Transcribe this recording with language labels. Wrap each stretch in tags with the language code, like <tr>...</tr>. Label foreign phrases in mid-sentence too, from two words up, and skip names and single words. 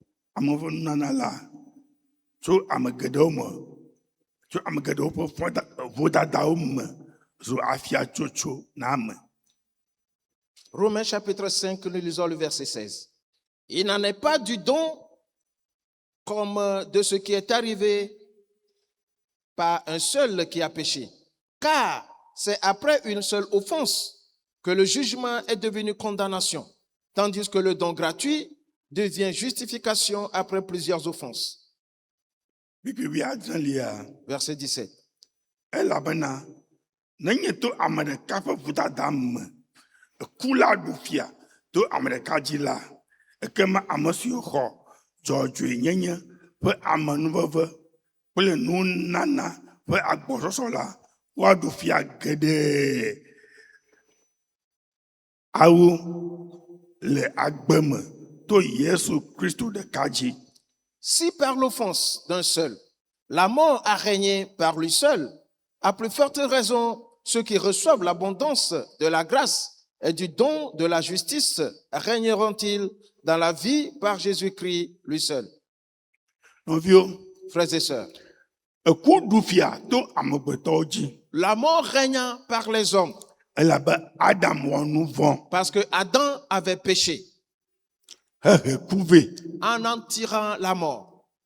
<ee>Amewo nana la tso ame geɖewo me tso ame geɖewo ƒe vodadawo me zo afia tsotso na ame.</ee> <fr>Romains chapitre 5, nous lisons le verset 16. Il n'en est pas du don comme de ce qui est arrivé par un seul qui a péché. Car c'est après une seule offense que le jugement est devenu condamnation, tandis que le don gratuit devient justification après plusieurs offenses. Verset 17.</fr> <ee>Elabena nenye to ame ɖeka ƒe vodada me ku la ɖu fia to ame ɖeka dzi la, ekema ame siwo xɔ dzɔdzɔenyenye ƒe amenuveve kple nunana ƒe agbɔsɔsɔ la woaɖu fia geɖe awo le agbe me to Yesu Kristo ɖeka dzi.</ee> <fr>Si par l'offense d'un seul, la mort a régné par lui seul, à plus forte raison, ceux qui reçoivent l'abondance de la grâce et du don de la justice régneront-ils dans la vie par Jésus-Christ lui seul. Frères et sœurs, la mort régna par les hommes parce que Adam avait péché en en tirant la mort.</fr>